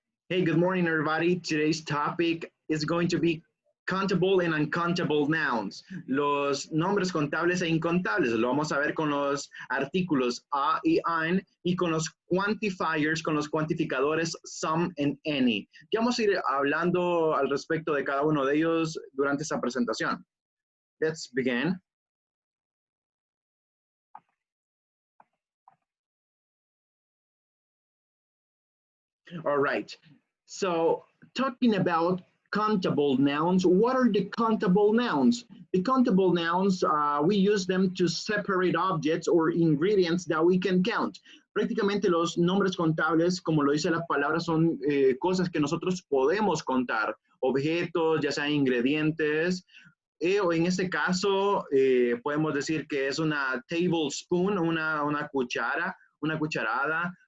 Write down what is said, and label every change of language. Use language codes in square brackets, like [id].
[en] Hey, good morning, everybody. Today's topic is going to be countable and uncountable nouns. [es] Los nombres contables e incontables. Lo vamos a ver con los artículos a y an y con los quantifiers, con los cuantificadores some and any. Ya vamos a ir hablando al respecto de cada uno de ellos durante esta presentación. [en] Let's begin. All right. So talking about countable nouns, what are the countable nouns? The countable nouns, we use them to separate objects or ingredients that we can count. [es] Prácticamente los nombres contables, como lo dice la palabra, son cosas que nosotros podemos contar, objetos, ya sean ingredientes, o en este caso podemos decir que es una tablespoon, una cuchara, una cucharada.